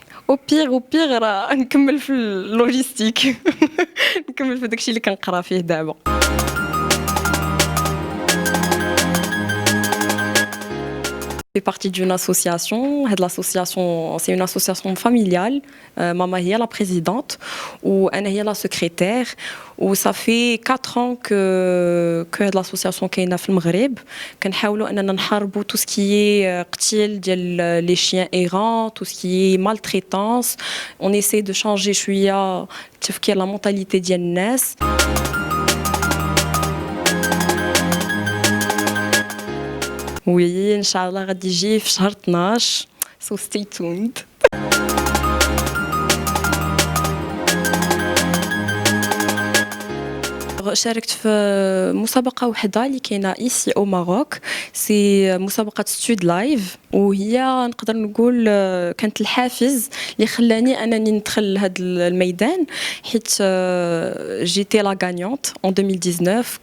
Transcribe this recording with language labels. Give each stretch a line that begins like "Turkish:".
Arabic: او بيغ راه نكمل في اللوجيستيك. نكمل في داكشي اللي كنقرا فيه دابا.
French: Je fais partie d'une association. C'est une association familiale. Maman est la présidente ou Anna est la secrétaire. Ou ça fait 4 ans que l'association
Arabic: كاينه في المغرب. كنحاولوا اننا نحاربوا
French: tout ce qui est
Arabic: قتل ديال
French: les chiens errants, tout ce qui est maltraitance. On essaie de changer
Arabic: شويه التفكير،
French: la mentalité
Arabic: ديال الناس. وي ان شاء الله غادي يجي في شهر 12،
English: so stay tuned.
Arabic: شاركت في مسابقة وحدة اللي كاينة إيسي أو ماروك، سي مسابقة ستود لايف، وهي نقدر نقول كانت الحافز اللي خلاني أنني ندخل لهذا الميدان، حيت جيتي لا غانيونت
French: en 2019.